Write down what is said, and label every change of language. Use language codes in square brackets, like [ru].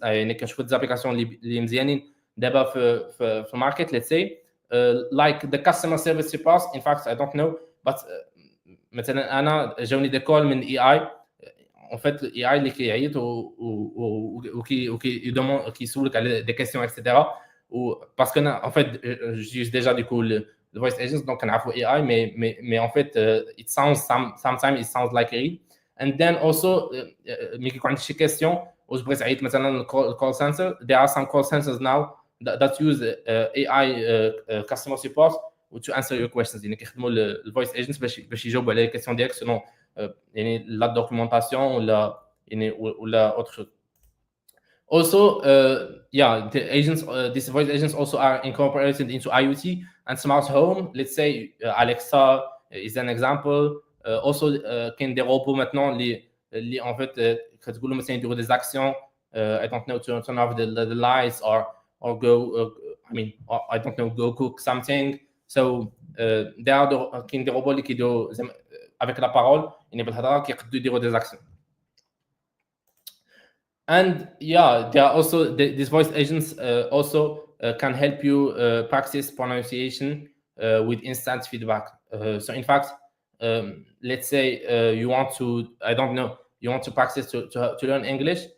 [ar] يعني كنشوفوا [fr] des applications [ar] اللي مزيانين دابا في [en] market, let's say, like the customer service support. In fact, I don't know, but [ar] مثلا انا جاوني دي كول من [en] AI. [fr] En fait, [ar] AI اللي كيعيط وكي كيسولك على [fr] des questions etc. parce que en fait j'utilise déjà du coup le voice agents, donc [ar] كنعرفوا [fr] AI, mais en fait [en] it sounds sometimes it sounds like real. And then also [ar] ملي كيكون عندك شي [en] question [ar] وبغيت تعيط مثلا [en] call center, there are some call centers now that use AI customer support to answer your questions. [ar] يعني كيخدموا الفويس agents باش يجاوبوا على [fr] les questions [ar] ديالك selon يعني [fr] la documentation [ar] ولا يعني ولا [fr] autre chose. [en] Also, yeah, the agents, these voice agents also are incorporated into IoT and smart home. Let's say Alexa is an example. Also, كاين [fr] des robots maintenant [en] اللي en fait [ar] كتقول لهم مثلا يديروا [fr] des actions. [en] I don't know, to turn off the lights or go. I mean, I don't know, go cook something. So [ar] كاين دي روبو اللي كيديروا زعما [fr] avec la parole [ar] يعني بالهضره كيقدروا يديروا [fr] des actions. [en] And yeah, there are also these voice agents also can help you practice pronunciation with instant feedback. So in fact, let's say you want to, I don't know, you want to practice to learn English.